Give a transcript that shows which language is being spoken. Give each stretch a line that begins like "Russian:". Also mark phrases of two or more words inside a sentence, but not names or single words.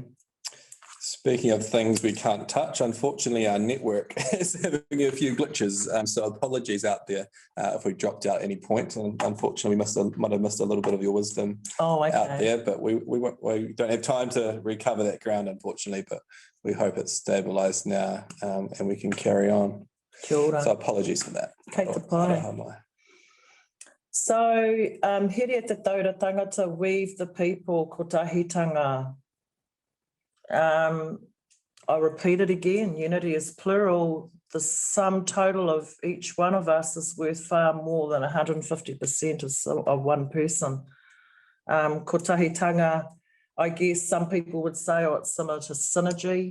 English: Speaking of things we can't touch, unfortunately, our network is having a few glitches. So apologies out there if we dropped out at any point. And unfortunately, we might have missed a little bit of your wisdom out there. But we don't have time to recover that ground, unfortunately. But we hope it's stabilised now and we can carry on.
Māori: Kia ora.
English: So apologies for that.
Māori: Kei te pai. So, here te taura tangata,
English: weave the people, kotahitanga. I'll repeat it again, unity is plural. The sum total of each one of us is worth far more than 150% of one person. Kotahitanga, I guess some people would say, oh, it's similar to synergy.